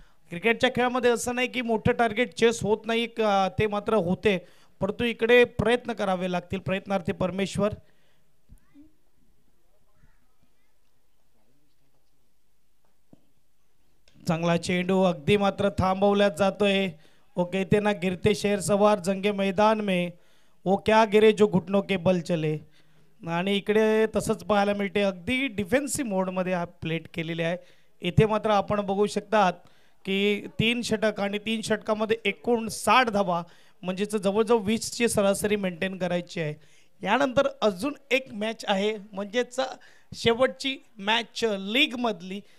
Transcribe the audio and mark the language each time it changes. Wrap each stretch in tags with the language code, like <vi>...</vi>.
<mr>क्रिकेटच्या खेळामध्ये असं नाही की मोठं टार्गेट चेस होत नाही, ते मात्र होते, परंतु इकडे प्रयत्न करावे लागतील. प्रयत्नार्थी परमेश्वर. चांगला चेंडू अगदी मात्र थांबवल्यात जातोय.</mr> <hi>वो कहते ना गिरते शेर सवार जंगे मैदान में, वो क्या गिरे जो घुटनों के बल चले.</hi> <mr>आणि इकडे तसंच पाहायला मिळते, अगदी डिफेन्सिव्ह मोडमध्ये हा प्लेट केलेले आहे. इथे मात्र आपण बघू शकतात की 3 षटक आणि 3 षटकामध्ये 59 धावा, म्हणजेच जवळजवळ 20ची सरासरी मेंटेन करायची आहे. यानंतर अजून एक मॅच आहे, म्हणजेच शेवटची मॅच लीगमधली.</mr>